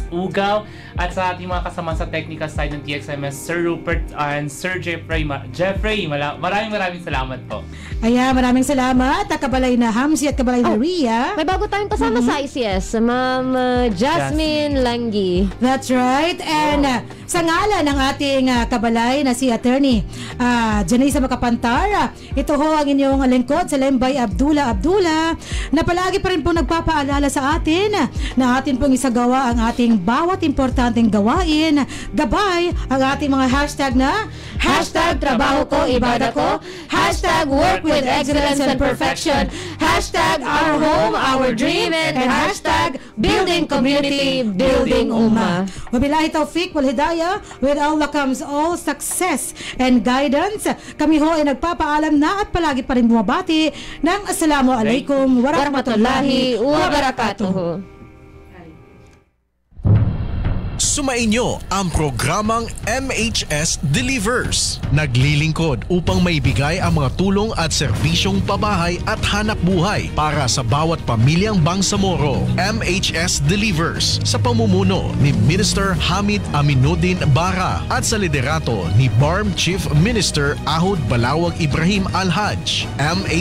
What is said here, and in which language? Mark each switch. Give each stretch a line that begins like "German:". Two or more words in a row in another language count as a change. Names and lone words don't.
Filipino: Ugaw, at sa ating mga kasamaan sa
English: technical side
Filipino: ng TXMS, Sir Rupert and Sir Jeffrey. Maraming salamat po. Ayan, maraming salamat. Kabalay na Hamsi at Kabalay na Ria. May bago tayong kasama sa ICS, Ma'am Jasmine Langgi.
English: That's right.
Filipino: And sa ngalan ng ating kabalay na si Attorney Janisa Makapantar, ito ho ang inyong lingkod sa Lembay Abdullah, na palagi pa rin po nagpapaalala sa atin na atin pong isagawa ang ating bawat importanteng gawain, gabay ang ating mga hashtag na hashtag trabaho ko, ibada ko,
English: hashtag work with excellence and perfection, hashtag our home, our dream, and hashtag building community, building ummah.
Arabic: وبالله التوفيق والهداية,
English: with Allah comes all success and guidance.
Filipino: Kami ho ay nagpapaalam na at palagi pa rin bumabati ng
Arabic: السلام عليكم ورحمة الله وبركاته.
Filipino: Sumainyo ang programang MHS Delivers. Naglilingkod upang maibigay ang mga tulong at serbisyong pabahay at hanap buhay para sa bawat pamilyang Bangsamoro. MHS Delivers sa pamumuno ni Minister Hamid Aminuddin Bara at sa liderato ni BARM Chief Minister Ahud Balawag Ibrahim Al-Haj.